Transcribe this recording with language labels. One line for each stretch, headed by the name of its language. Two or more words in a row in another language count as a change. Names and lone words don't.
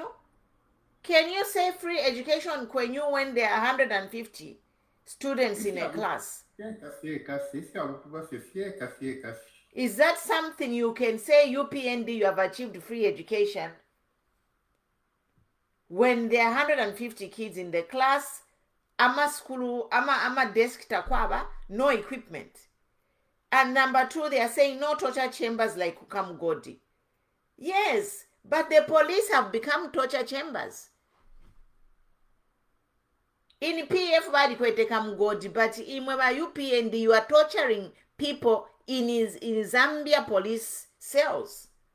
English: Can you say free education Kwenyu when there are 150 students in a class? Is that something you can say UPND you have achieved free education? When there are 150 kids in the class,
Bemba: ama school, ama desk takwaba,
English: no equipment. And number 2, they are saying no torture chambers like Kukamgodi. Yes, but the police have become torture chambers. In PF
Bemba: badi kwete Kamgodi,
English: but in UPND you are torturing people in Zambia police cells.